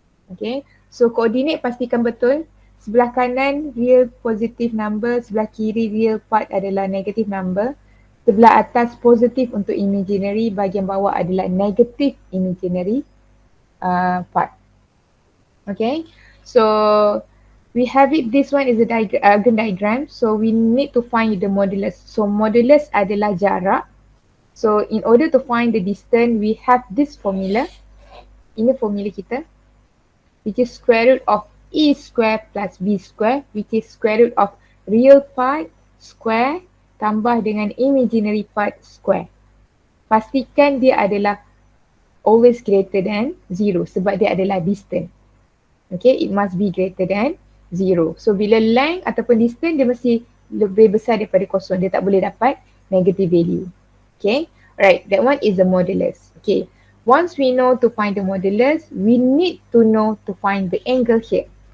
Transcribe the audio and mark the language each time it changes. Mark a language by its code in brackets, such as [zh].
[ms] Okay, so coordinate pastikan betul. Sebelah kanan real positive number, sebelah kiri real part adalah negative number. Sebelah atas positif untuk imaginary, bahagian bawah adalah negative imaginary part. [en] Okay, so we have it, this one is a Argand diagram. So we need to find the modulus. [ms] So modulus adalah jarak. [en] So in order to find the distance, we have this formula. Ini formula kita, which is square root of A square plus B square, which is square root of real part square tambah dengan imaginary part square. [ms] Pastikan dia adalah always greater than 0 sebab dia adalah distance. Okay, it must be greater than 0. So bila length ataupun distance dia mesti lebih besar daripada kosong. Dia tak boleh dapat negative value. [en] Okay, right, that one is the modulus. Okay, once we know to find the modulus, we need to know to find the angle here.